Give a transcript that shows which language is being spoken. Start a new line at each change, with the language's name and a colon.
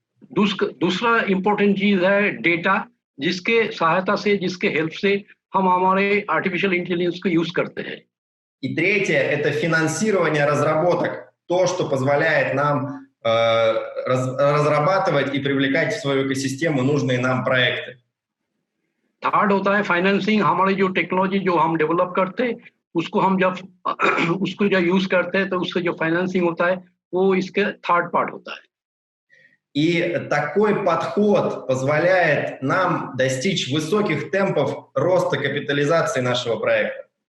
Hindi: दूसरा इम्पोर्टेंट चीज है डेटा जिसके सहायता से जिसके हेल्प से हम हमारे आर्टिफिशियल इंटेलिजेंस को यूज करते हैं।
Russian: И третье – это финансирование разработок, то, что позволяет нам разрабатывать и привлекать в свою экосистему нужные нам проекты.
Hindi: थर्ड होता है फाइनेंसिंग, हमारी जो टेक्नोलॉजी जो हम डेवलप करते हैं उसको हम जब यूज करते हैं तो उससे जो फाइनेंसिंग होता है वो इसके थर्ड पार्ट होता है।
Russian: И такой подход позволяет нам достичь высоких темпов роста капитализации нашего проекта.